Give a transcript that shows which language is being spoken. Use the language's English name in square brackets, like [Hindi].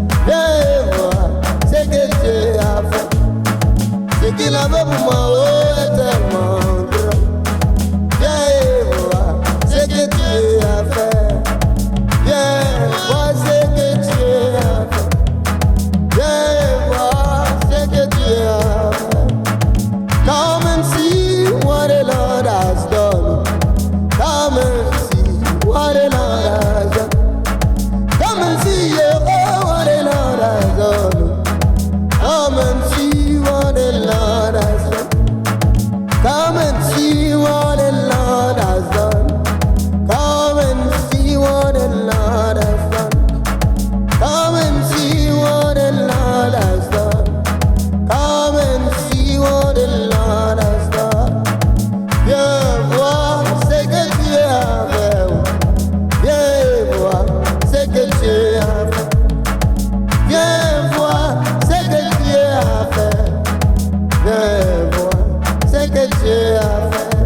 [French] Viens voir ce que Dieu a fait. Ce qu'il a fait pour moi, oh, est tellement grand. Viens voir ce que Dieu a fait. Viens voir ce que Dieu a fait. Viens voir ce que Dieu a fait. [English] Come and see what the Lord has done. Come and see what the Lord has done. Come and see, oh, what the Lord has done. Come and see what the Lord has done. Come and see what the Lord has done. Come and see what the Lord has done. Come and see what the Lord has done. Come and see what the Lord has done. [French] Viens voir ce que Dieu a fait. Viens voir ce que Dieu a fait. Viens voir ce que Dieu a fait. Viens voir ce que Dieu a fait.